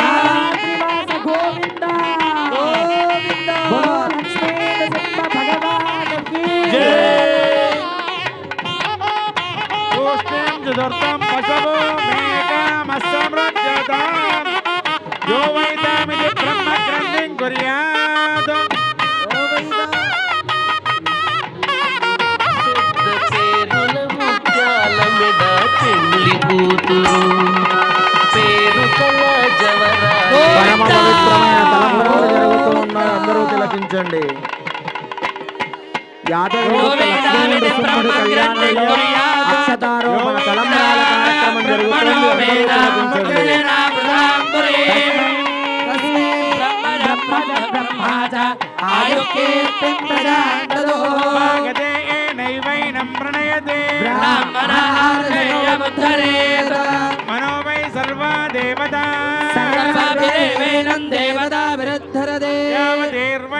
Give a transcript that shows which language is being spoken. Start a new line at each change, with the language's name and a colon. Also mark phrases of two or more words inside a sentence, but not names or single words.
Sanskrit: धर्तम पशवो मे कामः समृध्यता यो वैतामिति ब्रह्म ग्रन्थिं कुर्यात्
Telugu: పేరుల ముత్యాల మెడ పెళ్లి కూతురు పేరు కల జవరాలు పరమ పవిత్రమైన తలంబ్రాలు జరుగుతూ ఉన్నాయి. అందరూ తిలకించండి. యాదగిరి లక్ష్మీ నృసింహుడి కళ్యాణంలో అక్షతారోపణ తలంబ్రాల కార్యక్రమం జరుగుతుంది. అందరూ తిలకించండి.
Sanskrit: मनो वै सर्वा देवता यावदेर्वै